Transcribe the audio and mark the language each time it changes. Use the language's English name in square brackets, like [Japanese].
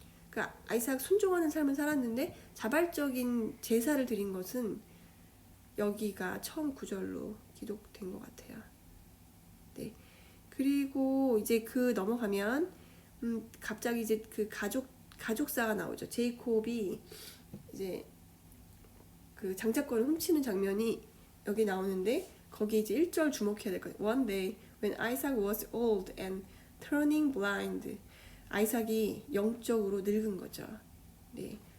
[Korean] 그러니까 아이삭 순종하는 삶을 살았는데 자발적인 제사를 드린 것은 여기가 처음 구절로 기록된 것 같아요. 네. 그리고 이제 넘어가면 갑자기 이제 그 가족사가 나오죠. 제이콥이 이제 그 장자권을 훔치는 장면이 여기 나오는데, 거기 이제 1절 주목해야 될 것 같아요. [English] One day when Isaac was old and turning blind. [Korean] 아이삭이 영적으로 늙은 거죠. 네.